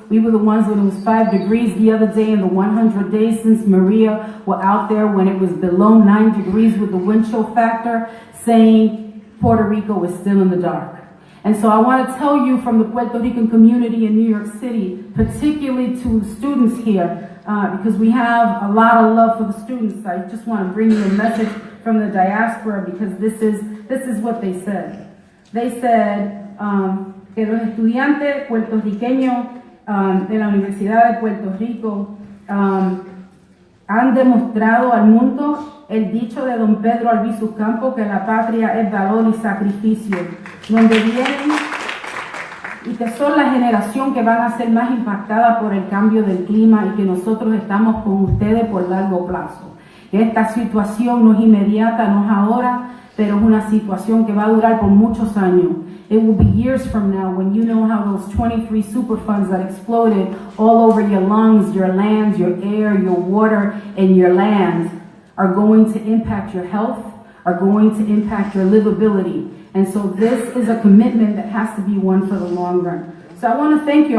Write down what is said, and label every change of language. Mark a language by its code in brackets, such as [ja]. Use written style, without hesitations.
[en] We were the ones when it was 5 degrees the other day in the 100 days since Maria, were out there when it was below 9 degrees with the wind chill factor, saying Puerto Rico was still in the dark. And so I want to tell you from the Puerto Rican community in New York City, particularly to students here, because we have a lot of love for the students. I just want to bring you a message from the diaspora, because this is what they said. They said [es] que los estudiantes puertorriqueños de la Universidad de Puerto Rico han demostrado al mundo el dicho de don Pedro Albizu Campos, que la patria es valor y sacrificio, donde vienen y que son la generación que van a ser más impactada por el cambio del clima, y que nosotros estamos con ustedes por largo plazo. Que esta situación no es inmediata, no es ahora, pero es una situación que va a durar por muchos años. [en] It will be years from now when you know how those 23 Superfunds that exploded all over your lungs, your lands, your air, your water, and your lands are going to impact your health, are going to impact your livability. And so this is a commitment that has to be one for the long run. So I want to thank you.